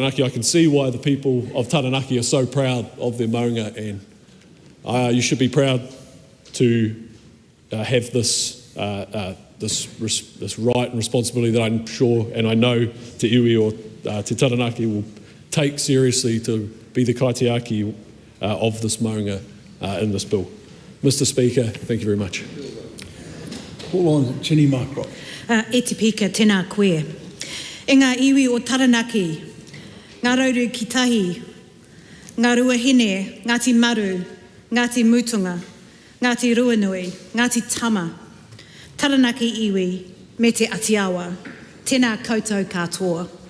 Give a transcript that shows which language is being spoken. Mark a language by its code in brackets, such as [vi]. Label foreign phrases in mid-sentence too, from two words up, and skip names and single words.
[en] I can see why the people of Taranaki are so proud of their maunga, and you should be proud to have this right and responsibility that I'm sure, and I know Te Iwi or Te Taranaki will take seriously to be the kaitiaki of this maunga in this bill. Mr. Speaker, thank you very much. Call on Jenny Markrock. [mi] E te pika tēnā koe. E ngā iwi o Taranaki, ngā rauru ki tahi, ngā ruahine, Ngāti Maru, Ngāti Mutunga, Ngāti Ruanui, Ngāti Tama, Taranaki iwi, me te Aotearoa, tēnā koutou katoa.